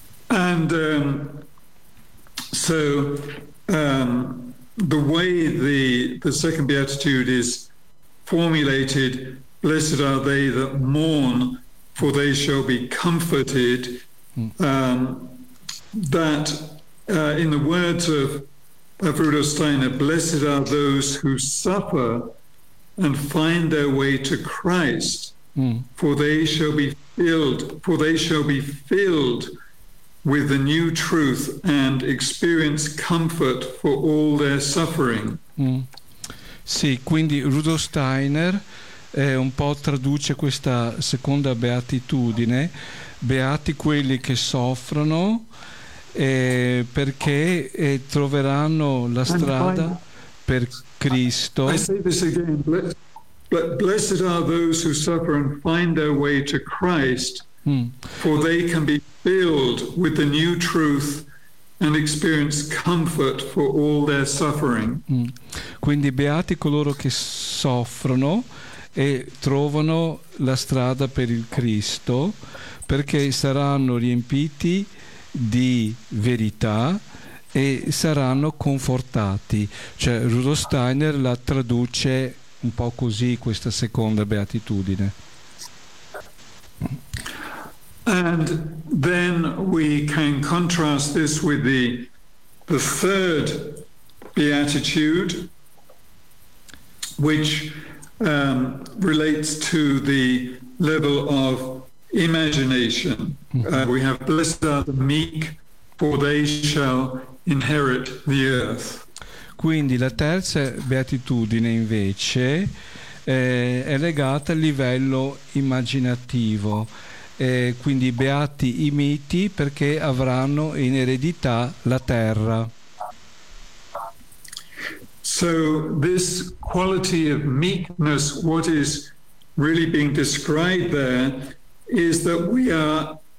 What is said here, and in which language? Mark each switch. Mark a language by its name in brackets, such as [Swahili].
[English] And so the way the second beatitude is formulated, blessed are they that mourn, for they shall be comforted, that in the words of Rudolf Steiner, blessed are those who suffer and find their way to Christ, for they shall be filled, with the new truth and experience comfort for all their suffering. [Italian] Sì, quindi Rudolf Steiner un po' traduce questa seconda beatitudine: beati quelli che soffrono, perché troveranno la strada per Cristo. [English] I say this again: blessed are those who suffer and find their way to Christ, for they can be filled with the new truth and experience comfort for all their suffering. [Italian] Quindi beati coloro che soffrono e trovano la strada per il Cristo, perché saranno riempiti di verità e saranno confortati. Cioè Rudolf Steiner la traduce un po' così, questa seconda beatitudine. [English] And then we can contrast this with the third beatitude, which relates to the level of imagination. We have blessed are the meek, for they shall inherit the earth. [Italian] Quindi la terza beatitudine invece è legata al livello immaginativo. Quindi beati i miti, perché avranno in eredità la terra. [English] So this quality of meekness, what is really being described there is that we are